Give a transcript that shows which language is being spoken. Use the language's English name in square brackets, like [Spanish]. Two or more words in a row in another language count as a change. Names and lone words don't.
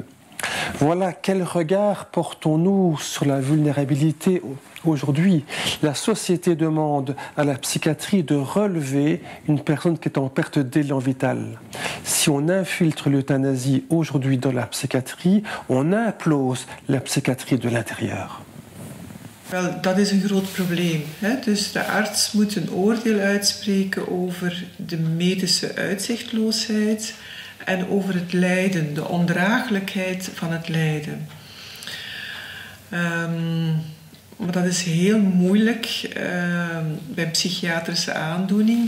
[French] Voilà, quel regard portons-nous sur la vulnérabilité aujourd'hui? La société demande à la psychiatrie de relever une personne qui est en perte d'élan vital. Si on infiltre l'euthanasie aujourd'hui dans la psychiatrie, on implose la psychiatrie de l'intérieur. [Dutch] Wel, dat is een groot probleem. Dus de arts moet een oordeel uitspreken over de medische uitzichtloosheid en over het lijden, de ondraaglijkheid van het lijden. Maar dat is heel moeilijk bij psychiatrische aandoening.